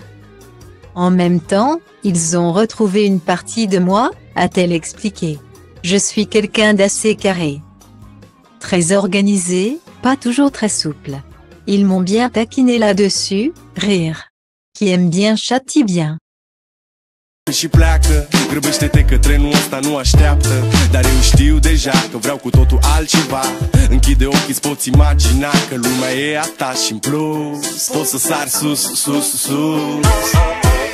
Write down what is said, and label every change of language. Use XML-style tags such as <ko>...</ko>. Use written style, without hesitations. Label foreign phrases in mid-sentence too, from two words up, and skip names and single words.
<fr>En même temps, ils ont retrouvé une partie de moi, a-t-elle expliqué. Je suis quelqu'un d'assez carré. Très organisé, pas toujours très souple. Ils m'ont bien taquiné là-dessus, rire. Qui aime bien châtie bien.</fr> <ro>Și pleacă, grăbește-te că trenul ăsta nu așteaptă. Dar eu știu deja că vreau cu totul altceva. Închide ochii, îți poți imagina că lumea e a ta și în plus poți să sari sus, sus, sus.</ro>